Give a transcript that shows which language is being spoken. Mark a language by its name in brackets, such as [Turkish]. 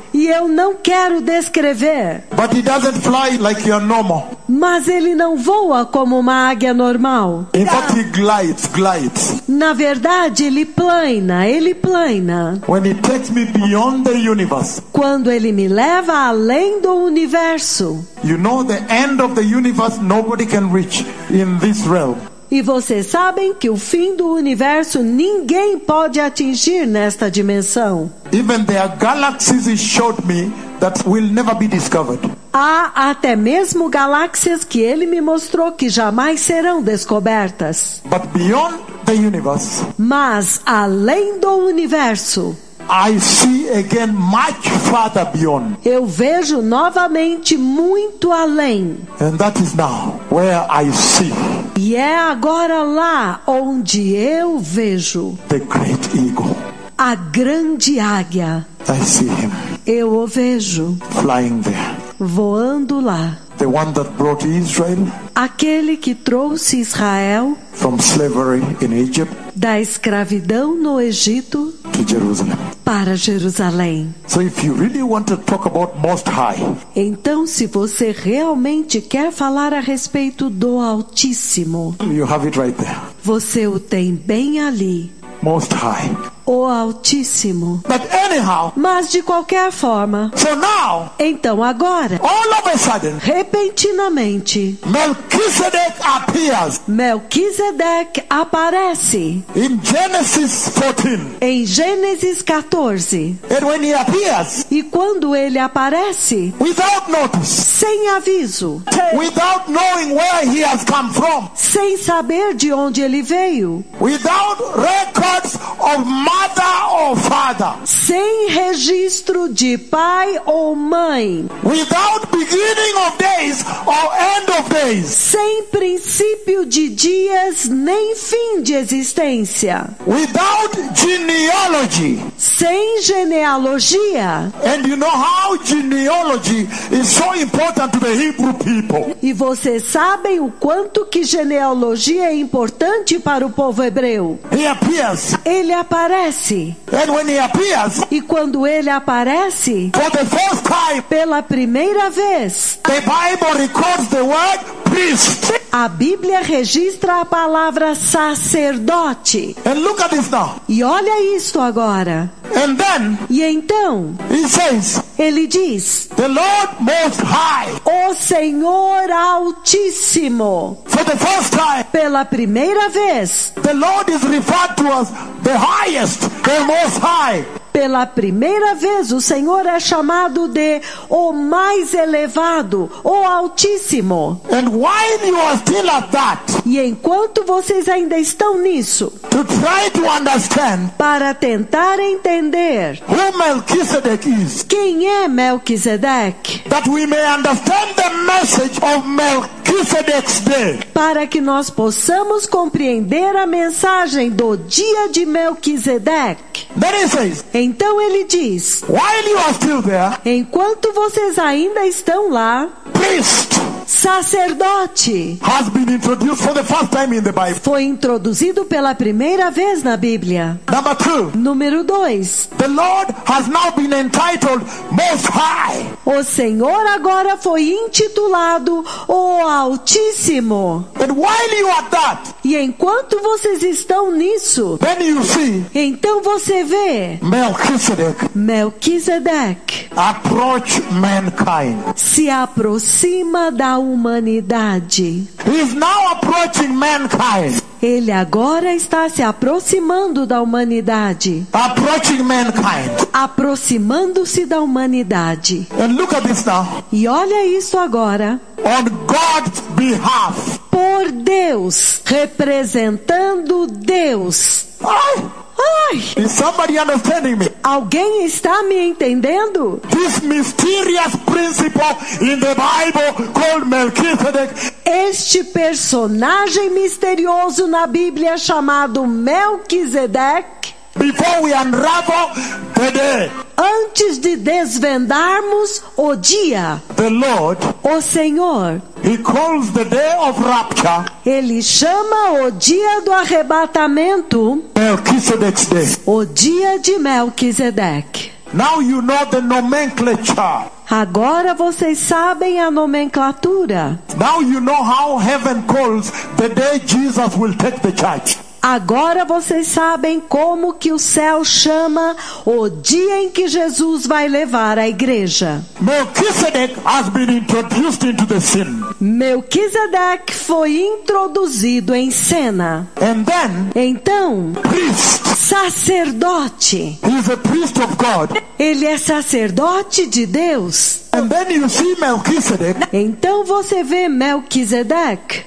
[Portuguese] E eu não quero descrever, [English] but he doesn't fly like your normal. [Portuguese] mas ele não voa como uma águia normal. [English] In fact, he glides. [Portuguese] Na verdade, ele plana, ele plana. [English] When he takes me beyond the universe, [Portuguese] Quando ele me leva além do universo. [English] you know the end of the universe nobody can reach in this realm. [Portuguese] E vocês sabem que o fim do universo ninguém pode atingir nesta dimensão. [English] Even there are galaxies he showed me that will never be discovered. [Portuguese] Há até mesmo galáxias que ele me mostrou que jamais serão descobertas. [English] But beyond the universe, [Portuguese] Mas além do universo, [English] I see again much farther beyond. [Portuguese] eu vejo novamente muito além. [English] And that is now where I see [Portuguese] E é agora lá onde eu vejo [English] the great eagle. [Portuguese] a grande águia. [English] I see him [Portuguese] Eu o vejo [English] flying there. [Portuguese] voando lá. [English] The one that brought Israel [Portuguese] Aquele que trouxe Israel [English] from slavery in Egypt [Portuguese] da escravidão no Egito [English] to Jerusalem. [Portuguese] para Jerusalém. [English] So if you really want to talk about Most High, [Portuguese] Então, se você realmente quer falar a respeito do Altíssimo, [English] you have it right there. [Portuguese] você o tem bem ali, [English] Most High. [Portuguese] o Altíssimo. [English] But anyhow, [Portuguese] Mas de qualquer forma, [English] so now, [Portuguese] então agora, [English] all of a sudden, [Portuguese] repentinamente, [English] Melchizedek appears [Portuguese] Melquisedeque aparece [English] in Genesis 14. [Portuguese] em Gênesis 14. [English] And when he appears, [Portuguese] E quando ele aparece, [English] without notice, [Portuguese] sem aviso, [English] without knowing where he has come from, [Portuguese] sem saber de onde ele veio, [English] without records of mother or father, [Portuguese] sem registro de pai ou mãe, [English] without beginning of days or end of days, days, [Portuguese] sem princípio de dias nem fim de existência, [English] without genealogy. [Portuguese] sem genealogia. [English] And you know how genealogy is so important to the Hebrew people. [Portuguese] E vocês sabem o quanto que genealogia é importante para o povo hebreu. [English] He appears, [Portuguese] Ele aparece. [English] and when he appears, [Portuguese] E quando ele aparece, [English] for the first time, [Portuguese] pela primeira vez, [English] the Bible records the word priest. [Portuguese] a Bíblia registra a palavra sacerdote. [English] And look at this now. [Portuguese] E olha isto agora. [English] And then [Portuguese] E então, [English] he says, [Portuguese] ele diz: [English] the Lord Most High. [Portuguese] o Senhor Altíssimo. [English] For the first time, [Portuguese] Pela primeira vez, [English] the Lord is referred to as the highest, the Most High. [Portuguese] pela primeira vez, o Senhor é chamado de o mais elevado, o Altíssimo. [English] And while you are still at that, [Portuguese] E enquanto vocês ainda estão nisso, [English] to try to understand [Portuguese] para tentar entender [English] who Melchizedek is, [Portuguese] quem é Melquisedeque, [English] that we may understand the message of Melchizedek's day. [Portuguese] para que nós possamos compreender a mensagem do dia de Melquisedeque. [English] Then he says, [Portuguese] Então ele diz: [English] while you are still there, [Portuguese] enquanto vocês ainda estão lá, [English] priest [Portuguese] sacerdote [English] has been introduced for the first time in the Bible. [Portuguese] foi introduzido pela primeira vez na Bíblia. [English] Number 2, [Portuguese] Número 2. [English] the Lord has now been entitled Most High. [Portuguese] O Senhor agora foi intitulado o Altíssimo. [English] And while you are that, [Portuguese] E enquanto vocês estão nisso, [English] then you see [Portuguese] então você vê [English] Melchizedek [Portuguese] Melquisedeque [English] approach mankind. [Portuguese] se aproxima da humanidade. [English] He is now approaching mankind. [Portuguese] Ele agora está se aproximando da humanidade. [English] Approaching mankind. [Portuguese] Aproximando-se da humanidade. [English] And look at this now. [Portuguese] E olha isso agora. [English] On God's behalf. [Portuguese] Por Deus, representando Deus. Ai, [English] Is somebody understanding me? [Portuguese] alguém está me entendendo? [English] This mysterious principle in the Bible called Melchizedek [Portuguese] Este personagem misterioso na Bíblia chamado Melquisedeque, [English] before we unravel the day. [Portuguese] antes de desvendarmos o dia, [English] The Lord, [Portuguese] o Senhor, [English] He calls the day of rapture [Portuguese] Ele chama o dia do arrebatamento [English] Melchizedek's day. [Portuguese] o dia de Melquisedeque. [English] Now you know the nomenclature. [Portuguese] Agora vocês sabem a nomenclatura. [English] Now you know how heaven calls the day Jesus will take the church. [Portuguese] Agora vocês sabem como que o céu chama o dia em que Jesus vai levar a igreja. [English] Melchizedek has been introduced into the scene. [Portuguese] Melquisedeque foi introduzido em cena. [English] And then, [Portuguese] Então, [English] priest. [Portuguese] sacerdote. [English] He is a priest of God. [Portuguese] Ele é sacerdote de Deus. [English] And then you see Melchizedek [Portuguese] Então você vê Melquisedeque